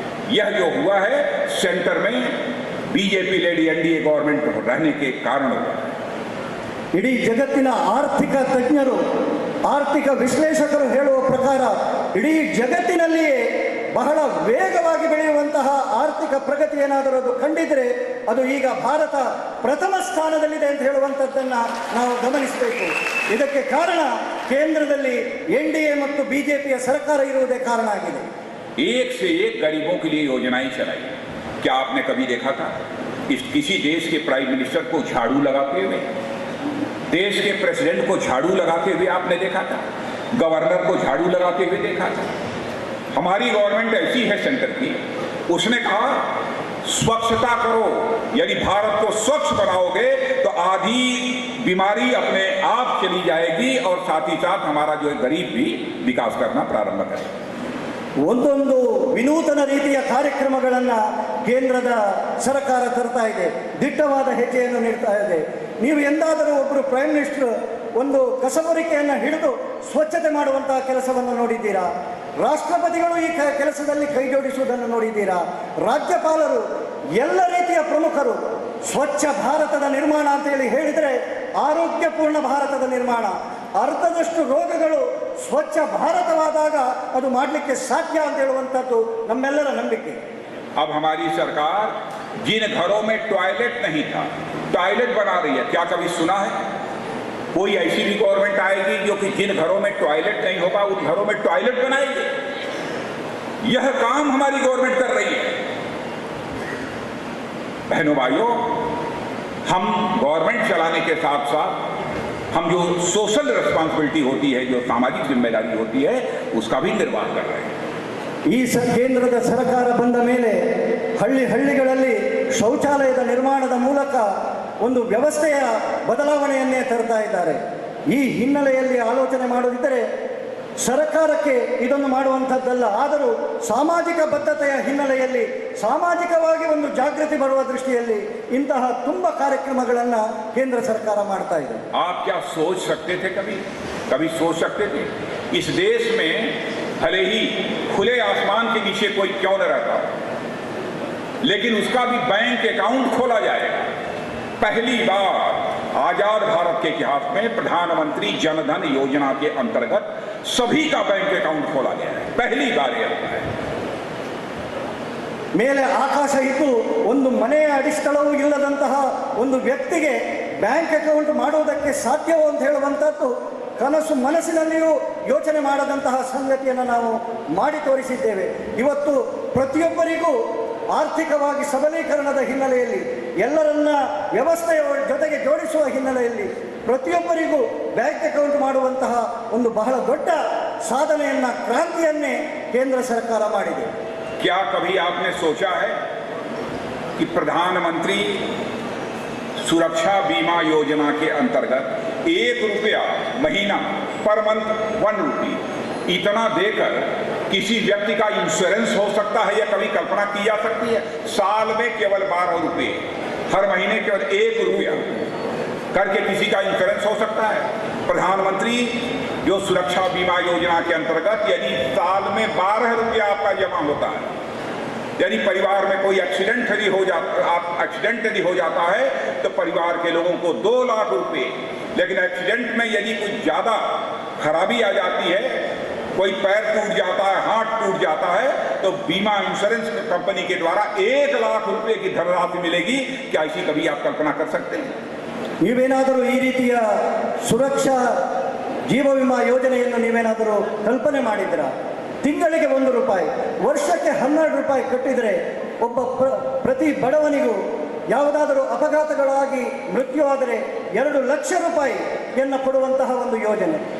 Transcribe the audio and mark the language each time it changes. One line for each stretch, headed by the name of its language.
Hindi: यह जो हुआ है सेंटर में बीजेपी लेडी एनडीए गवर्नमेंट रहने के कारण हुआ.
Kannada: ಇಡೀ ಜಗತ್ತಿನ ಆರ್ಥಿಕ ತಜ್ಞರು, ಆರ್ಥಿಕ ವಿಶ್ಲೇಷಕರು ಹೇಳುವ ಪ್ರಕಾರ ಇಡೀ ಜಗತ್ತಿನಲ್ಲಿಯೇ ಬಹಳ ವೇಗವಾಗಿ ಬೆಳೆಯುವಂತಹ ಆರ್ಥಿಕ ಪ್ರಗತಿ ಏನಾದರೂ ಅದು ಕಂಡಿದ್ರೆ ಅದು ಈಗ ಭಾರತ ಪ್ರಥಮ ಸ್ಥಾನದಲ್ಲಿದೆ ಅಂತ ಹೇಳುವಂಥದ್ದನ್ನು ನಾವು ಗಮನಿಸಬೇಕು. ಇದಕ್ಕೆ ಕಾರಣ ಕೇಂದ್ರದಲ್ಲಿ ಎನ್ಡಿಎ ಮತ್ತು ಬಿಜೆಪಿಯ ಸರ್ಕಾರ ಇರುವುದೇ ಕಾರಣ ಆಗಿದೆ.
Hindi: एक से एक गरीबों के लिए योजनाएं चलाई. क्या आपने कभी देखा था किसी देश के प्राइम मिनिस्टर को झाड़ू लगाते हुए, देश के प्रेसिडेंट को झाड़ू लगाते हुए आपने देखा था? गवर्नर को झाड़ू लगाते हुए देखा था? हमारी गवर्नमेंट ऐसी है सेंटर की, उसने कहा स्वच्छता करो. यदि भारत को स्वच्छ बनाओगे तो आधी बीमारी अपने आप चली जाएगी और साथ ही साथ हमारा जो गरीब भी विकास करना प्रारंभ करेगा.
Kannada: ಒಂದೊಂದು ವಿನೂತನ ರೀತಿಯ ಕಾರ್ಯಕ್ರಮಗಳನ್ನು ಕೇಂದ್ರದ ಸರ್ಕಾರ ತರ್ತಾ ಇದೆ, ದಿಟ್ಟವಾದ ಹೆಜ್ಜೆಯನ್ನು ನೀಡ್ತಾ ಇದೆ. ನೀವು ಎಂದಾದರೂ ಒಬ್ಬರು
English: prime minister
Kannada: ಒಂದು ಕಸಬರಿಕೆಯನ್ನು ಹಿಡಿದು ಸ್ವಚ್ಛತೆ ಮಾಡುವಂತಹ ಕೆಲಸವನ್ನು ನೋಡಿದ್ದೀರಾ? ರಾಷ್ಟ್ರಪತಿಗಳು ಈ ಕೆಲಸದಲ್ಲಿ ಕೈ ಜೋಡಿಸುವುದನ್ನು ನೋಡಿದ್ದೀರಾ? ರಾಜ್ಯಪಾಲರು, ಎಲ್ಲ ರೀತಿಯ ಪ್ರಮುಖರು ಸ್ವಚ್ಛ ಭಾರತದ ನಿರ್ಮಾಣ ಅಂತ ಹೇಳಿದರೆ ಆರೋಗ್ಯಪೂರ್ಣ ಭಾರತದ ನಿರ್ಮಾಣ, ಅರ್ಧದಷ್ಟು ರೋಗಗಳು ಸ್ವಚ್ಛ ಭಾರತವಾದಾಗ ಅದು ಮಾಡಲಿಕ್ಕೆ ಸಾಧ್ಯ ಅಂತ ಹೇಳುವಂಥದ್ದು ನಮ್ಮೆಲ್ಲರ ನಂಬಿಕೆ.
Hindi: अब हमारी सरकार जिन घरों में टॉयलेट नहीं था टॉयलेट बना रही है. क्या कभी सुना है कोई ऐसी भी गवर्नमेंट आएगी जो कि जिन घरों में टॉयलेट नहीं होगा उन घरों में टॉयलेट बनाएगी? यह काम हमारी गवर्नमेंट कर रही है. बहनों भाइयों, हम गवर्नमेंट चलाने के साथ साथ हम जो
English: social responsibility
Hindi: होती है, जो सामाजिक जिम्मेदारी होती है, उसका भी निर्वाह कर रहे हैं।
Kannada: ಈ ಕೇಂದ್ರದ ಸರ್ಕಾರ ಬಂದ ಮೇಲೆ ಹಳ್ಳಿಗಳಲ್ಲಿ ಶೌಚಾಲಯದ ನಿರ್ಮಾಣದ ಮೂಲಕ ಒಂದು ವ್ಯವಸ್ಥೆಯ ಬದಲಾವಣೆಯನ್ನೇ ತರ್ತಾ ಇದ್ದಾರೆ. ಈ ಹಿನ್ನೆಲೆಯಲ್ಲಿ ಆಲೋಚನೆ ಮಾಡುತ್ತಿದ್ದರೆ ಸರ್ಕಾರಕ್ಕೆ ಇದನ್ನು ಮಾಡುವಂಥದ್ದಲ್ಲ, ಆದರೂ ಸಾಮಾಜಿಕ ಬದ್ಧತೆಯ ಹಿನ್ನೆಲೆಯಲ್ಲಿ ಸಾಮಾಜಿಕವಾಗಿ ಒಂದು ಜಾಗೃತಿ ಬರುವ ದೃಷ್ಟಿಯಲ್ಲಿ ಇಂತಹ ತುಂಬ ಕಾರ್ಯಕ್ರಮಗಳನ್ನು ಕೇಂದ್ರ ಸರ್ಕಾರ ಮಾಡ್ತಾ ಇದೆ.
Hindi: आप क्या सोच सकते थे, कभी सोच सकते थे इस देश में भले ही खुले आसमान के नीचे कोई क्यों न रहता, लेकिन उसका भी बैंक अकाउंट खोला जाएगा। पहली बार आजाद भारत के इतिहास में प्रधानमंत्री जनधन योजना के अंतर्गत सभी का बैंक अकाउंट खोला गया है, पहली बार यह होता है।
Kannada: ಮೇಲೆ ಆಕಾಶ ಇದ್ದು ಒಂದು ಮನೆಯ ಅಡಿಸ್ಥಳವೂ ಇಲ್ಲದಂತಹ ಒಂದು ವ್ಯಕ್ತಿಗೆ ಬ್ಯಾಂಕ್ ಅಕೌಂಟ್ ಮಾಡುವುದಕ್ಕೆ ಸಾಧ್ಯವೋ ಅಂತ ಹೇಳುವಂಥದ್ದು ಕನಸು ಮನಸ್ಸಿನಲ್ಲಿಯೂ ಯೋಚನೆ ಮಾಡದಂತಹ ಸಂಗತಿಯನ್ನು ನಾವು ಮಾಡಿ ತೋರಿಸಿದ್ದೇವೆ. ಇವತ್ತು ಪ್ರತಿಯೊಬ್ಬರಿಗೂ ಆರ್ಥಿಕವಾಗಿ ಸಬಲೀಕರಣದ ಹಿನ್ನೆಲೆಯಲ್ಲಿ, ಎಲ್ಲರನ್ನ ವ್ಯವಸ್ಥೆಯ ಜೊತೆಗೆ ಜೋಡಿಸುವ ಹಿನ್ನೆಲೆಯಲ್ಲಿ ಪ್ರತಿಯೊಬ್ಬರಿಗೂ ಬ್ಯಾಂಕ್ ಅಕೌಂಟ್ ಮಾಡುವಂತಹ ಒಂದು ಬಹಳ ದೊಡ್ಡ ಸಾಧನೆಯನ್ನ, ಕ್ರಾಂತಿಯನ್ನೇ ಕೇಂದ್ರ ಸರ್ಕಾರ ಮಾಡಿದೆ.
Hindi: क्या कभी आपने सोचा है कि प्रधानमंत्री सुरक्षा बीमा योजना के अंतर्गत 1 रुपया महीना
English: per month 1 rupee
Hindi: इतना देकर किसी व्यक्ति का इंश्योरेंस हो सकता है? या कभी कल्पना की जा सकती है? साल में केवल 12 रुपये, हर महीने केवल 1 रुपया करके किसी का इंश्योरेंस हो सकता है? प्रधानमंत्री जो सुरक्षा बीमा योजना के अंतर्गत यदि साल में 12 रुपया आपका जमा होता है, यदि परिवार में कोई एक्सीडेंट यदि हो जाता है तो परिवार के लोगों को 2 लाख रुपए, लेकिन एक्सीडेंट में यदि कुछ ज़्यादा खराबी आ जाती है, कोई पैर टूट जाता है, हाथ टूट जाता है, तो बीमा इंश्योरेंस कंपनी के द्वारा 1 लाख रुपए की धनराशि मिलेगी। क्या ऐसी कभी आप कल्पना कर सकते हैं?
Kannada: ನೀವೇನಾದರೂ ಈ ರೀತಿಯ ಸುರಕ್ಷಾ ಜೀವ ವಿಮಾ ಯೋಜನೆಯನ್ನು ನೀವೇನಾದರೂ ಕಲ್ಪನೆ ಮಾಡಿದ್ರ? ತಿಂಗಳಿಗೆ 1 ರೂಪಾಯಿ, ವರ್ಷಕ್ಕೆ 12 ರೂಪಾಯಿ ಕಟ್ಟಿದರೆ ಒಬ್ಬ ಪ್ರತಿ ಬಡವನಿಗೂ ಯಾವುದಾದರೂ ಅಪಘಾತಗಳಾಗಿ ಮೃತ್ಯುವಾದರೆ 2 ಲಕ್ಷ ರೂಪಾಯಿಯನ್ನು ಕೊಡುವಂತಹ ಒಂದು ಯೋಜನೆ.